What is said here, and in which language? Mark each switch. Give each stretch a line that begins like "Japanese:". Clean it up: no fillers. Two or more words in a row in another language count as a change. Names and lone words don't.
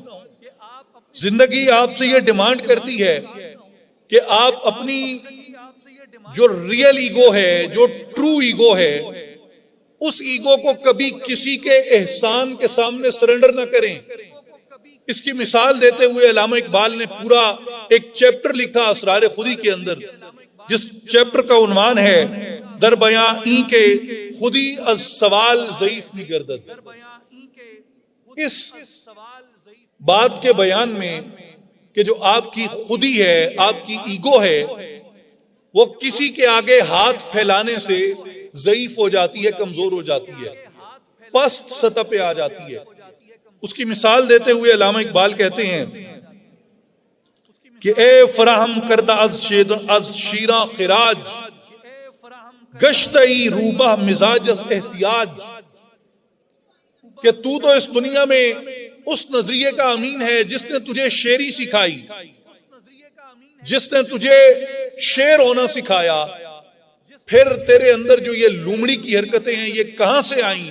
Urdu: زندگی آپ سے یہ ڈیمانڈ کرتی ہے کہ آپ اپنی جو
English: real ego
Urdu: ہے، جو
English: true ego
Urdu: ہے، اس ایگو کو کبھی کسی کے احسان کے سامنے سرنڈر نہ کریں۔ اس کی مثال دیتے ہوئے علامہ اقبال نے پورا ایک چیپٹر لکھا اسرار خودی کے اندر، جس چیپٹر کا عنوان ہے
Persian: در بیاں این کے خودی از سوال ضعیف می گردد۔
Urdu: اس بات کے بیان میں کہ جو آپ کی خودی ہے، آپ کی ایگو ہے، وہ کسی کے آگے ہاتھ پھیلانے سے ضعیف ہو جاتی ہے، کمزور ہو جاتی ہے، پست سطح پہ آ جاتی ہے۔ اس کی مثال دیتے ہوئے علامہ اقبال کہتے ہیں کہ
Persian: اے فراہم کردہ از شیراں خراج، گشتئی روبہ مزاج از احتیاج،
Urdu: کہ تو اس دنیا میں اس نظریے کا امین ہے جس نے تجھے شیری سکھائی، جس نے تجھے شیر ہونا سکھایا. پھر تیرے اندر جو یہ لومڑی کی حرکتیں ہیں یہ کہاں سے آئیں؟